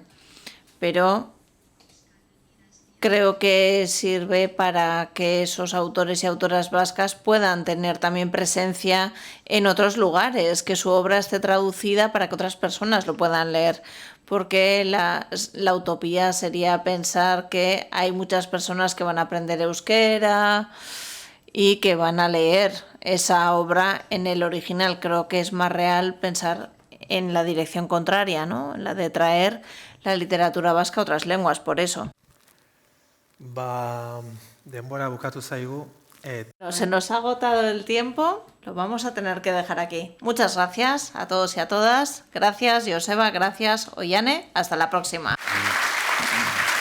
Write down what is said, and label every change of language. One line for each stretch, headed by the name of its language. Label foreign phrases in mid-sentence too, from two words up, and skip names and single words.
Spanish: Pero creo que sirve para que esos autores y autoras vascas puedan tener también presencia en otros lugares, que su obra esté traducida para que otras personas lo puedan leer, porque la utopía sería pensar que hay muchas personas que van a aprender euskera y que van a leer esa obra en el original. Creo que es más real pensar en la dirección contraria, ¿no?, en la de traer la literatura vasca a otras lenguas, por eso.
Basque: Denbora bukatu zaigu.
Spanish: Se nos ha agotado el tiempo, lo vamos a tener que dejar aquí. Muchas gracias a todos y a todas. Gracias, Joseba, gracias, Oiane. Hasta la próxima.